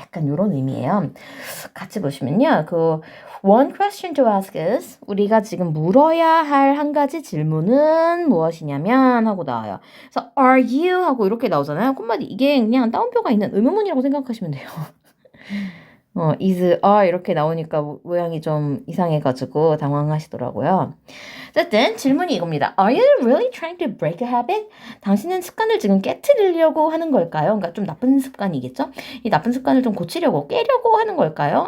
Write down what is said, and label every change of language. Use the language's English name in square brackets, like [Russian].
[Korean] 약간 이런 의미예요. 같이 보시면요. [English] One question to ask is [Korean] 우리가 지금 물어야 할 한 가지 질문은 무엇이냐면 하고 나와요. 그래서 [English] are you [Korean] 하고 이렇게 나오잖아요. 한마디 이게 그냥 따옴표가 있는 의문문이라고 생각하시면 돼요. is, are 이렇게 나오니까 모양이 좀 이상해가지고 당황하시더라고요. 어쨌든 질문이 이겁니다. [English] Are you really trying to break a habit? [Korean] 당신은 습관을 지금 깨트리려고 하는 걸까요? 그러니까 좀 나쁜 습관이겠죠? 이 나쁜 습관을 좀 고치려고, 깨려고 하는 걸까요?